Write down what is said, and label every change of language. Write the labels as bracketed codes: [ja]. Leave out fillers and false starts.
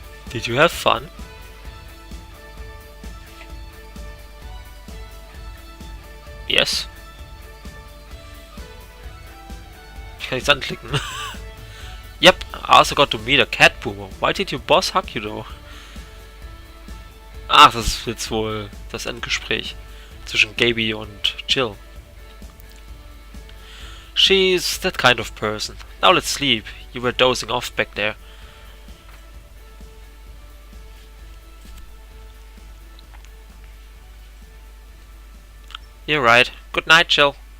[en] Did you have fun? Yes. [de] Ich kann nichts anklicken. [en] Yep, I also got to meet a cat boomer. Why did your boss hug you though? [de] Ach, das ist jetzt wohl das Endgespräch zwischen Gaby und Jill. [en] She's that kind of person. Now let's sleep. You were dozing off back there. You're right. Good night, Jill.